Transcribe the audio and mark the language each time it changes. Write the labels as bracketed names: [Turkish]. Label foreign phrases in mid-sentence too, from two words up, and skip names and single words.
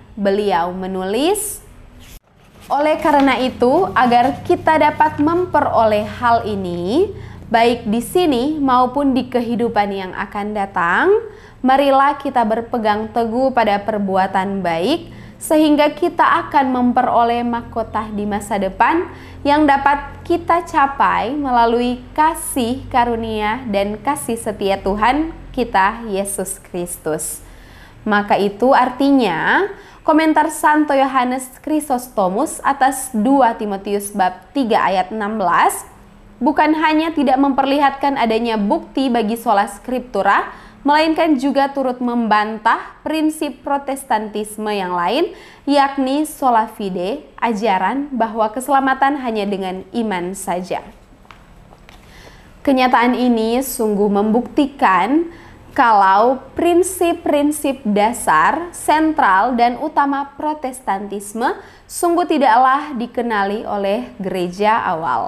[Indonesian] Beliau menulis, oleh karena itu, agar kita dapat memperoleh hal ini, baik di sini maupun di kehidupan yang akan datang, marilah kita berpegang teguh pada perbuatan baik, sehingga kita akan memperoleh mahkota di masa depan yang dapat kita capai melalui kasih karunia dan kasih setia Tuhan kita Yesus Kristus. Maka itu artinya komentar Santo Yohanes Chrysostomus atas 2 Timotius bab 3 ayat 16 bukan hanya tidak memperlihatkan adanya bukti bagi [Latin] sola scriptura, [Indonesian] melainkan juga turut membantah prinsip Protestantisme yang lain, yakni [Latin] sola fide, [Indonesian] ajaran bahwa keselamatan hanya dengan iman saja. Kenyataan ini sungguh membuktikan kalau prinsip-prinsip dasar, sentral, dan utama Protestantisme sungguh tidaklah dikenali oleh gereja awal.